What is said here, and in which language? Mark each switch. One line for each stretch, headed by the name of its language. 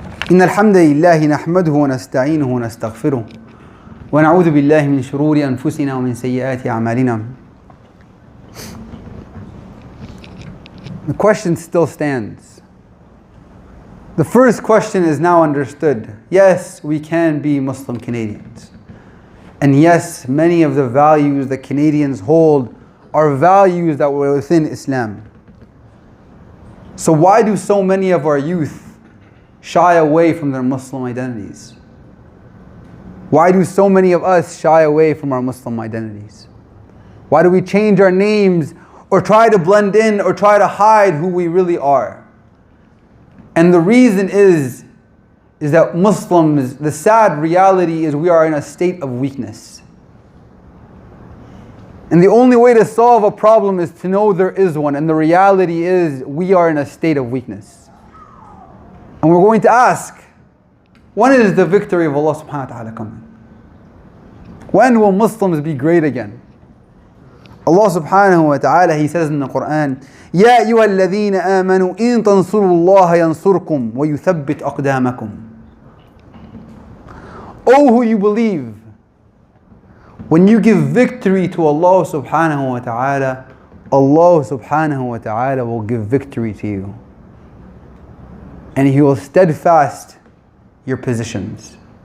Arabic: إن الحمد لله نحمده ونستعينه ونستغفره ونعوذ بالله من شرور أنفسنا ومن سيئات أعمالنا.
English: The question still stands. The first question is now understood. Yes, we can be Muslim Canadians. And yes, many of the values that Canadians hold are values that were within Islam. So why do so many of our youth shy away from their Muslim identities? Why do so many of us shy away from our Muslim identities? Why do we change our names or try to blend in or try to hide who we really are? And the reason is that Muslims, the sad reality is we are in a state of weakness. And the only way to solve a problem is to know there is one. And the reality is we are in a state of weakness. And we're going to ask, when is the victory of Allah subhanahu wa ta'ala coming? When will Muslims be great again? Allah subhanahu wa ta'ala, He says in the Quran,
Arabic: يَا أَيُّهَا الَّذِينَ آمَنُوا إِن تَنصُرُوا اللَّهَ يَنصُرْكُمْ وَيُثَبِّتْ أَقْدَامَكُمْ.
English: O who you believe, when you give victory to Allah subhanahu wa ta'ala, Allah subhanahu wa ta'ala will give victory to you. And He will steadfast your positions.